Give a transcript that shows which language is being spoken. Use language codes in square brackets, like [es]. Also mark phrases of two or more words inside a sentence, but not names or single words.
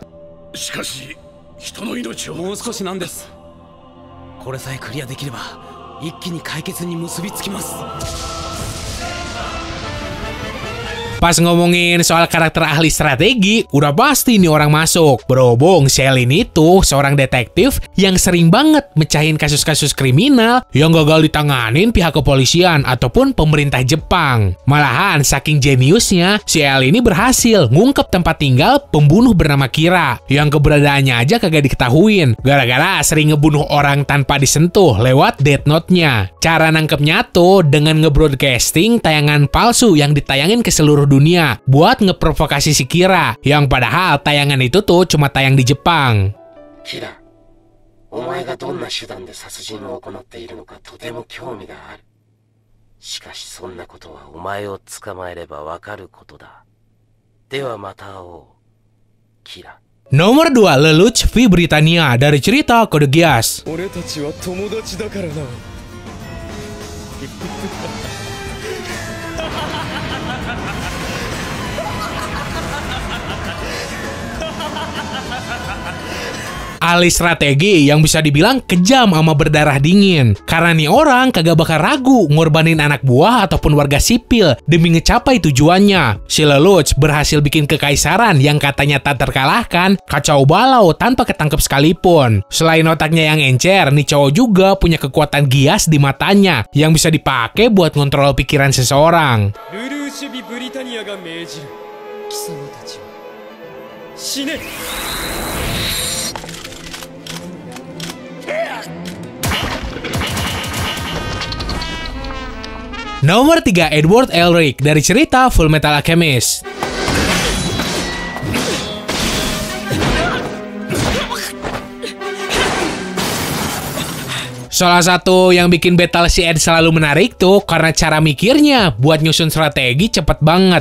[ja] しかし人の命をもう少しなんです。これさえクリアできれば一気に解決に結びつきます。 [id] Pas ngomongin soal karakter ahli strategi, udah pasti nih orang masuk. Berhubung Shelin itu seorang detektif yang sering banget mecahin kasus-kasus kriminal yang gagal ditanganin pihak kepolisian ataupun pemerintah Jepang. Malahan saking jeniusnya, si El ini berhasil ngungkep tempat tinggal pembunuh bernama Kira yang keberadaannya aja kagak diketahuin gara-gara sering ngebunuh orang tanpa disentuh lewat Death Note-nya. Cara nangkepnya tuh dengan ngebroadcasting tayangan palsu yang ditayangin ke seluruh dunia buat ngeprovokasi si Kira, yang padahal tayangan itu tuh cuma tayang di Jepang. Kira, [ja] お前がどんな手段で殺人を行っているのかとても興味がある。しかしそんなことはお前を捕まえればわかることだ。ではまた会おう、キラ。 [id] Nomor 2, Lelouch V Britannia dari cerita Code Geass. [ja] 俺たちは友達だからな。 [id] Ahli strategi yang bisa dibilang kejam sama berdarah dingin. Karena nih orang kagak bakal ragu ngorbanin anak buah ataupun warga sipil demi ngecapai tujuannya. Si Lelouch berhasil bikin kekaisaran yang katanya tak terkalahkan kacau balau tanpa ketangkep sekalipun. Selain otaknya yang encer, nih cowok juga punya kekuatan gias di matanya yang bisa dipakai buat ngontrol pikiran seseorang. [ja] Lelouch V Britanniaが命じる。貴様たちは死ね。 [id] Nomor 3, Edward Elric dari cerita Full Metal Alchemist. Salah satu yang bikin battle si Ed selalu menarik tuh karena cara mikirnya buat nyusun strategi cepet banget.